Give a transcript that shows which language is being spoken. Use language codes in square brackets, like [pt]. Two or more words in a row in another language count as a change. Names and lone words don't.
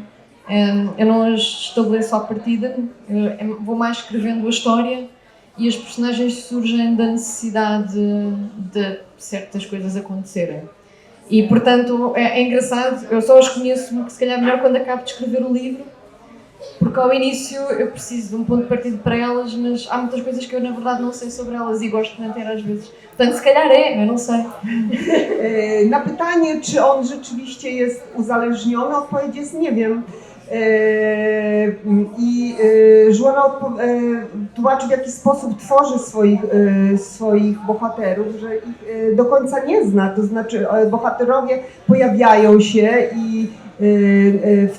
[pt] Eu não as estabeleço à partida, vou mais escrevendo a história e as personagens surgem da necessidade de certas coisas acontecerem. E, portanto, é engraçado, eu só as conheço se calhar melhor quando acabo de escrever o livro, porque ao início eu preciso de um ponto de partida para elas, mas há muitas coisas que eu na verdade não sei sobre elas e gosto de manter às vezes. Portanto, se calhar eu não sei. [pl] Na pytanie, czy on rzeczywiście jest uzależniony, odpowiedź jest nie wiem. I Joanna tłumaczy, w jaki sposób tworzy swoich bohaterów, że ich do końca nie zna, to znaczy bohaterowie pojawiają się i w